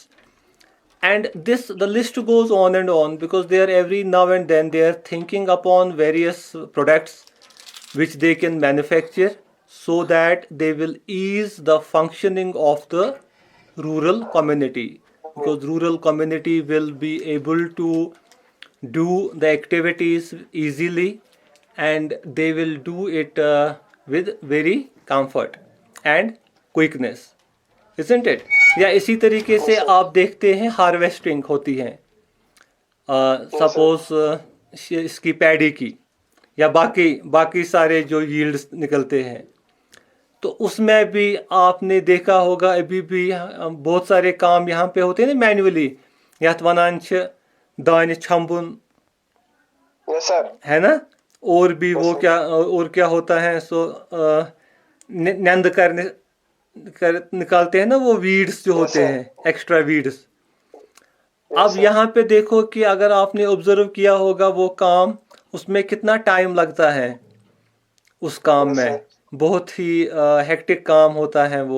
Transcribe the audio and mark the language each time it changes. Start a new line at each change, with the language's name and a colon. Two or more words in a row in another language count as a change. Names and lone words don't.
English: And this, the list goes on and on, because they are every now and then they are thinking upon various products which they can manufacture so that they will ease the functioning of the rural community, because rural community will be able to do the activities easily and they will do it with very comfort and quickness, isn't it?
Hindi: या इसी तरीके से आप देखते हैं हार्वेस्टिंग होती है, सपोज इसकी पैडी की या बाकी सारे जो यील्ड्स निकलते हैं, तो उसमें भी आपने देखा होगा अभी भी बहुत सारे काम यहाँ पे होते हैं ना मैन्युअली,
Kashmiri: यथ वनान छ दान छम्बुन,
English: Yes, sir.
Hindi: है ना, और भी वो क्या होता है, सो नंद करने निकालते हैं ना वो वीड्स जो होते हैं, एक्स्ट्रा वीड्स। अब यहाँ पे देखो कि अगर आपने ऑब्जर्व किया होगा वो काम, उसमें कितना टाइम लगता है उस काम में, बहुत ही हेक्टिक काम होता है वो।